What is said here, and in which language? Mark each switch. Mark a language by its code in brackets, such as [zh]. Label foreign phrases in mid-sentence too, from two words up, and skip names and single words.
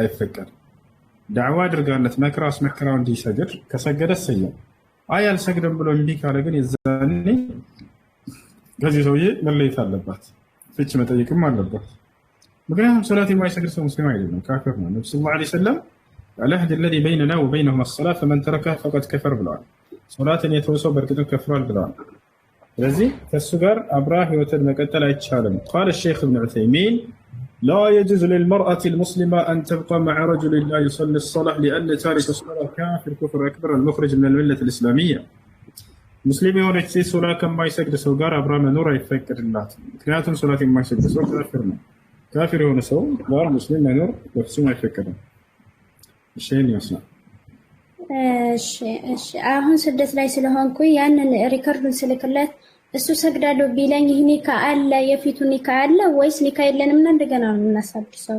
[am] አይፈቀድም። ዳዕዋ አድርጋለት መክራው አስመክራው እንዲሰግድ ከሰገደ ሰየው። አይ አልሰግድም ብሎ እምቢ ካለ ግን የዛኔ ከዚህ ሰውዬ መለየት አለባት፣ ፍች መጠየቅም አለባት። ምክንያቱም ሶላት የማይሰግድ ሰው ሙስሊም አይደለም፣ ካፊር ነው። ነብዩ [ar] صلى الله عليه وسلم [am] አልአህድ [ar] الذي بيننا وبينهم الصلاة فمن تركها فقد كفر [am] ብለዋል። ሶላትን የተወሰው በእርግጥ ከፍሯል ብለዋል። ስለዚህ ከሱ ጋር አብራ ህይወትን መቀጠል አይቻልም። [ar] قال الشيخ ابن عثيمين لا يجوز للمرأة المسلمة أن تبقى مع رجل لا يصلي الصلاة لأن تارك الصلاة كافر كفر أكبر المخرج من الملة الإسلامية. [am] مسلم የሆነች ሴት ሶላት ከማይሰግድ ሰው ጋር አብራ መኖር አይፈቀድላትም። ምክንያቱም ሶላት የማይሰግድ ሰው ካፊር ነው። ካፊር የሆነ ሰው ጋር ሙስሊም መኖር በፍጹም አይፈቀድም። እሺ ይመስላል። እሺ አሁን ስደት ላይ ስለሆንኩ ያንን ሪከርዱን ስልክለት እሱ ሰግዳለሁ ቢለኝ ይህ ኒካ አለ የፊቱ ኒካ አለ ወይስ ኒካ የለንም እና እንደገና ነው የምናሳድሰው?